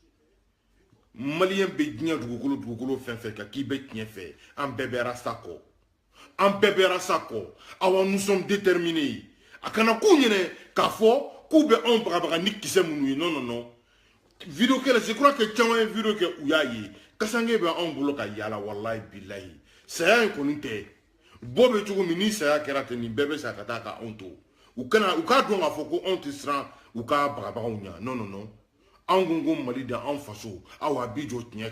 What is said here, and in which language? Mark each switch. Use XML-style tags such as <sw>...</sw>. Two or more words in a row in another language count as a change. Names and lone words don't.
<bm>maliyɛn bɛ diɲɛ dugukolo fɛn fɛn kan k'i bɛ tiɲɛ fɛ an bɛɛ bɛ rasa kɔ awa</bm> <fr>nous sommes déterminés</fr> <bm>a kana k'u ɲinɛ k'a fɔ k'u bɛ anw bagabaga ni kisɛ minnu ye non vidéo kɛlɛ</bm> <fr>je crois que</fr> <bm>caman ye vidéo kɛ u y'a ye kasange bɛ anw bolo ka yaala</bm> <ar>والله بالله</ar> <bm>saya in kɔni tɛ bɔ bɛ cogo min ni saya kɛra ten nin bɛɛ bɛ sa ka taa ka anw to u k'a dɔn k'a fɔ ko anw tɛ siran u ka bagabagaw ɲɛ non anw ko mali da anw faso aw a bi jɔ tiɲɛ</bm>